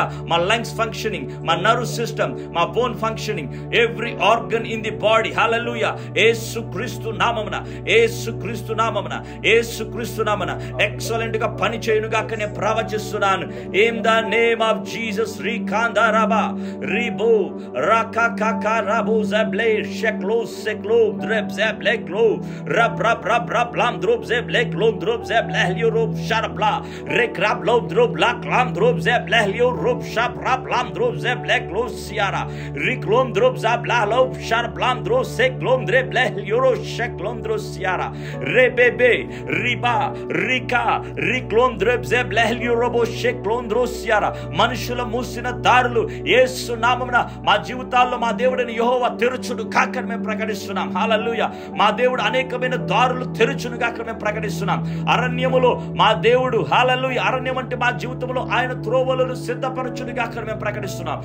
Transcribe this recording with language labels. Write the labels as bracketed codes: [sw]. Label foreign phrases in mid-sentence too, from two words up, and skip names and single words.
[en] మా lungs functioning, మా nerve system, మా bone functioning, every organ in the body. [te] హల్లెలూయా. యేసుక్రీస్తు నామమున, యేసుక్రీస్తు నామమున, యేసుక్రీస్తు నామమున ఎక్సలెంట్ గా పని చేయును గాక నేను ప్రవచిస్తున్నాను [en] in the name of Jesus. రికాందారాబా Ribo rakaka rabu zeble sheklo seklo dreb zeble klo rab rab rab rab lam drop zeble klo drop zeble helio rob sharabla rek rab lo drop lak lam drop zeble helio rob shap rab lam drop zeble klo siara riklom drop zabla lo sharab lam drop seklom dreble helio ro sheklom drop siara rebebe riba rika riklom drop zeble helio rob sheklom drop siara [te] మనుషుల మూసిన దారులు యేసు నామమున మా జీవితాల్లో మా దేవుడిని యెహోవా తెరుచును గాక మేము ప్రకటిస్తున్నాం. హల్లెలూయా. మా దేవుడు అనేకమైన దారులు తెరుచును గాక మేము ప్రకటిస్తున్నాం. అరణ్యములో మా దేవుడు హల్లెలూయా. అరణ్యం అంటే మా జీవితంలో ఆయన త్రోవలను సిద్ధపరచును గాక మేము ప్రకటిస్తున్నాం.